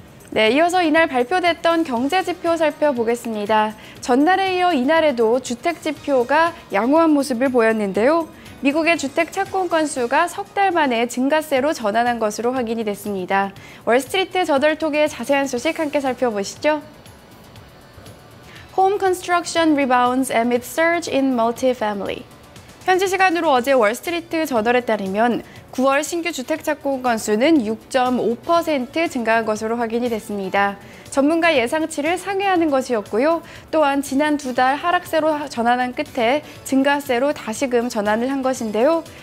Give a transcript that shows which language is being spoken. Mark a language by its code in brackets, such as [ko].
[ko] 네, 이어서 이날 발표됐던 경제 지표 살펴보겠습니다. 전날에 이어 이날에도 주택 지표가 양호한 모습을 보였는데요. 미국의 주택 착공 건수가 석 달 만에 증가세로 전환한 것으로 확인이 됐습니다. 월스트리트 저널톡의 자세한 소식 함께 살펴보시죠. [en] Home construction rebounds amid surge in multifamily. [ko] 현지 시간으로 어제 월스트리트 저널에 따르면 9월 신규 주택 착공 건수는 6.5% 증가한 것으로 확인이 됐습니다. 전문가 예상치를 상회하는 것이었고요. 또한 지난 2달 하락세로 전환한 끝에 증가세로 다시금 전환을 한 것인데요.